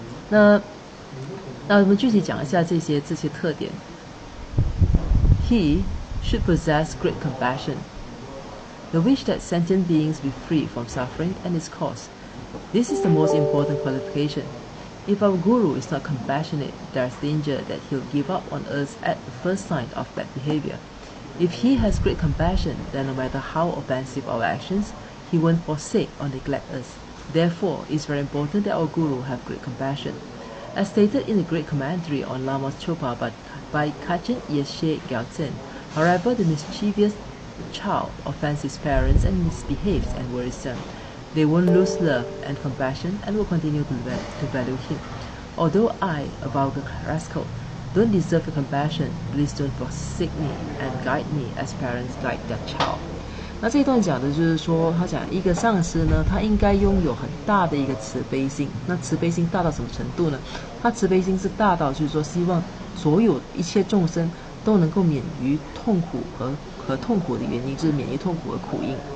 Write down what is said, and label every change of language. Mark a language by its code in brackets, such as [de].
[zh] 那我们具体讲一下这些特点。 [en] He should possess great compassion, the wish that sentient beings be free from suffering and its cause. This is the most important qualification. If our guru is not compassionate, there is danger that he'll give up on us at the first sign of bad behavior. If he has great compassion, then no matter how offensive our actions, he won't forsake or neglect us. Therefore, it's very important that our guru have great compassion. As stated in the great commentary on Lama's Chopa by Kachin Yeshe Gyaltsen, however, the mischievous child offends his parents and misbehaves and worries them, they won't lose love and compassion and will continue to value him. Although I, a vulgar rascal, don't deserve your compassion, please don't forsake me and guide me as parents guide their child. [zh] 那这一段讲的就是说，他讲一个上司呢，他应该拥有很大的一个慈悲心。那慈悲心大到什么程度呢？他慈悲心是大到就是说，希望所有一切众生都能够免于痛苦和痛苦的原因，就是免于痛苦和苦因。